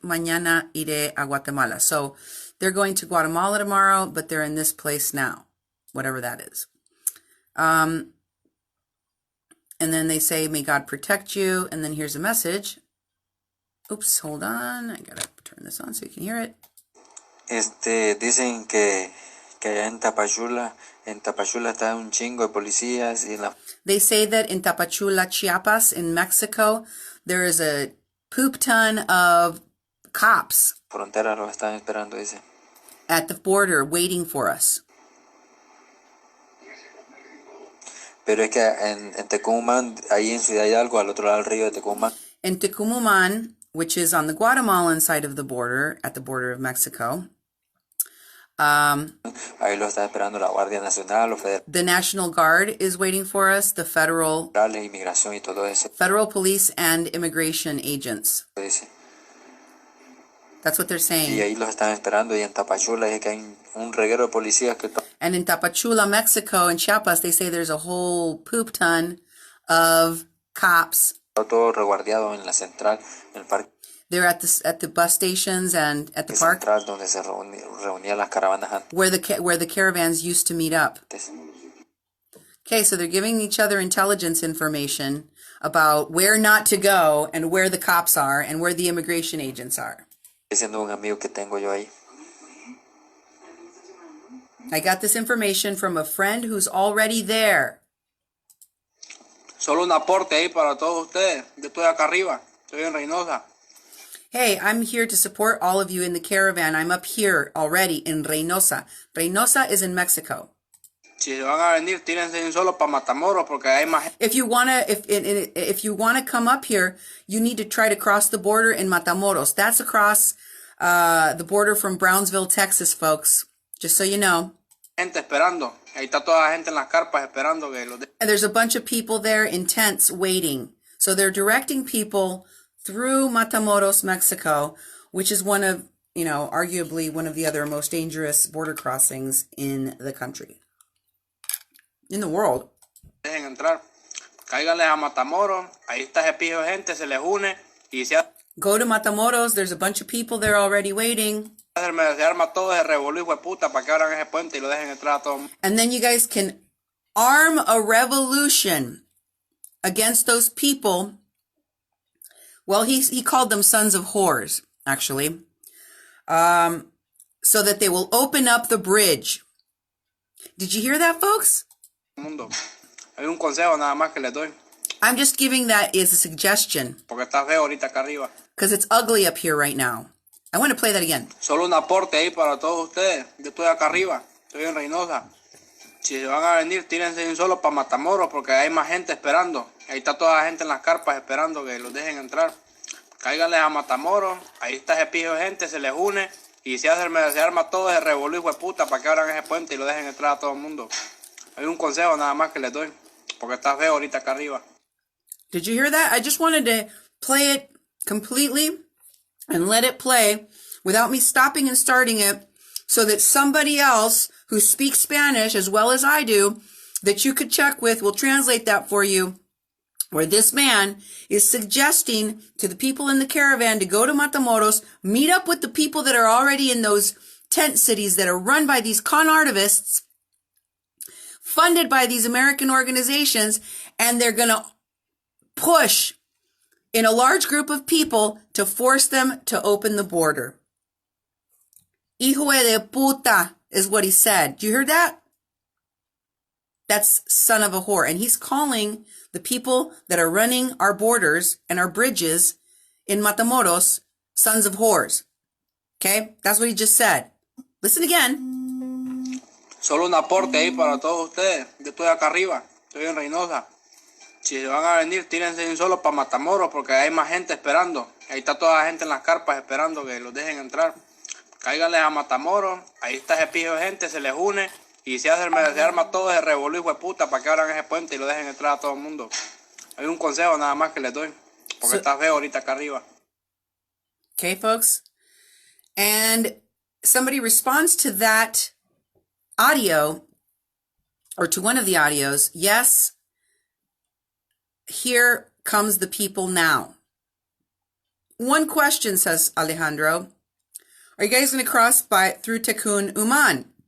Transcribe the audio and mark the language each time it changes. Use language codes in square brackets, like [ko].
[es] Mañana iré a Guatemala. [en] So they're going to Guatemala tomorrow, but they're in this place now, whatever that is. And then they say, may God protect you. And then here's a message. Oops, hold on. I gotta turn this on so you can hear it. [es] Dicen que allá en Tapachula está un chingo de policías y la... [en] They say that in Tapachula, Chiapas, in Mexico, there is a poop ton of cops [es] frontera los están esperando, dice. [en] at the border waiting for us. [es] Pero es que en Tecumán, ahí en Ciudad Hidalgo, al otro lado del río de Tecumán. [en] In Tucumán, which is on the Guatemalan side of the border, at the border of Mexico, [es] ahí lo está esperando la Guardia Nacional, los federales. [en] The National Guard is waiting for us, the federal [es] Inmigración y todo eso. [en] Federal police and immigration agents. [es] Dice. [en] That's what they're saying. [es] Y ahí los están esperando y en Tapachula dice que hay un reguero de policías que... [en] And in Tapachula, Mexico, and Chiapas, they say there's a whole poop ton of cops. [es] Todo reguardiado en la central, en el parque. [en] They're at the bus stations and at the park. [es] Central, donde se reunían las caravanas antes. [en] Where the caravans used to meet up. Okay, so they're giving each other intelligence information about where not to go and where the cops are and where the immigration agents are. [es] Diciendo un amigo que tengo yo ahí. [en] I got this information from a friend who's already there. [es] Solo un aporte ahí para todos ustedes. Yo estoy acá arriba. Estoy en Reynosa. [en] Hey, I'm here to support all of you in the caravan. I'm up here already in Reynosa. Reynosa is in Mexico. [es] Si van a venir, tírense un solo para Matamoros porque hay más. [en] If you wanna come up here, you need to try to cross the border in Matamoros. That's across the border from Brownsville, Texas, folks. Just so you know. [es] Gente esperando. Ahí está toda la gente en las carpas esperando que los. [en] And there's a bunch of people there in tents waiting. So they're directing people through Matamoros, Mexico, which is one of, arguably one of the other most dangerous border crossings in the country. In the world. [es] Dejen entrar. Cáiganles a Matamoros. Ahí está ese pijo de gente, se les une y se [en] Go to Matamoros. There's a bunch of people there already waiting. [es] se arma todo ese revolú, hijo de puta, para que abran ese puente y lo dejen entrar a todos. [en] And then you guys can arm a revolution against those people. Well, he called them sons of whores, actually. So that they will open up the bridge. Did you hear that, folks? [es] Mundo. Hay un consejo nada más que les doy. [en] I'm just giving that as a suggestion. [es] Porque está feo ahorita acá arriba. [en] Because it's ugly up here right now. I want to play that again. [es] Solo un aporte ahí para todos ustedes. Yo estoy acá arriba. Estoy en Reynosa. Si van a venir, tírense un solo para Matamoros porque hay más gente esperando. Ahí está toda la gente en las carpas esperando que los dejen entrar. Cáiganles a Matamoros. Ahí está ese pijo de gente, se les une y se arma todo ese revolú, hijo de puta, para que abran ese puente y lo dejen entrar a todo el mundo. Hay un consejo nada más que les doy porque está feo ahorita acá arriba. [en] Did you hear that? I just wanted to play it completely and let it play without me stopping and starting it so that somebody else who speaks Spanish as well as I do that you could check with will translate that for you, where this man is suggesting to the people in the caravan to go to Matamoros, meet up with the people that are already in those tent cities that are run by these con artivists, funded by these American organizations, and they're going to push in a large group of people to force them to open the border. [es] Hijo de puta [en] is what he said. Do you hear that? That's son of a whore. And he's calling the people that are running our borders and our bridges in Matamoros sons of whores. Okay? That's what he just said. Listen again. [es] Solo un aporte ahí para todos ustedes. Yo estoy acá arriba. Estoy en Reynosa. Si van a venir, tírense un solo para Matamoros porque hay más gente esperando. Ahí está toda la gente en las carpas esperando que los dejen entrar. Cáiganles a Matamoros. Ahí está ese pijo de gente, se les une y se arma todo ese revolú, hijo de puta, para que abran ese puente y lo dejen entrar a todo el mundo. Hay un consejo nada más que les doy porque está feo ahorita acá arriba. [en] Okay, folks? And somebody responds to that audio, or to one of the audios, yes, here comes the people now. one question, says Alejandro. Are you guys going to cross through Tikkun Uman?